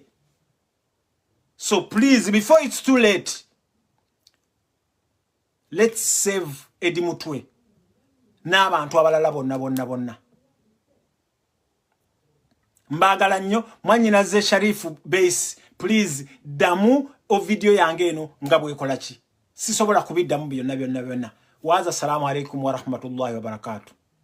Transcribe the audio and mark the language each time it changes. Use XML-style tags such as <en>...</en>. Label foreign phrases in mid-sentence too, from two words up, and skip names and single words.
<en>So please, before it's too late, let's save Eddie Mutwe</en> <lg>n'abantu abalala bonna. Mbagala nnyo mwanyinaze Sharifu Base, please damu o video yange eno nga bwekola ki. Sisobola kubiddamu byonna. Waza,</lg> <ar>السلام عليكم ورحمة الله وبركاته.</ar>